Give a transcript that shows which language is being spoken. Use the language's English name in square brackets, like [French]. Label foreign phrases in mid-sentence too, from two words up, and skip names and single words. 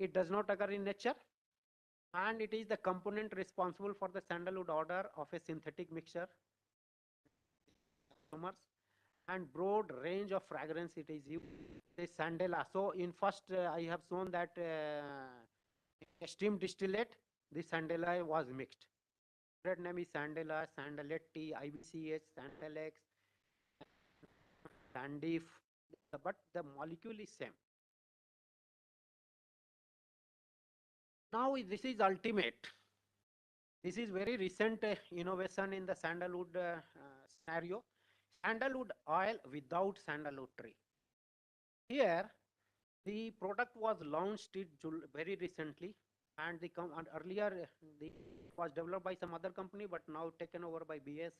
[English] It does not occur in nature, and it is the component responsible for the sandalwood odor of a synthetic mixture and broad range of fragrance it is used. The sandala. So in first I have shown that steam distillate, the sandala was mixed. Red name is sandala, sandaletti, IBCH, sandalex, sandif, but the molecule is same. Now this is ultimate. This is very recent innovation in the sandalwood scenario. Sandalwood oil without sandalwood tree. Here, the product was launched very recently, and earlier it was developed by some other company, but now taken over by BASF.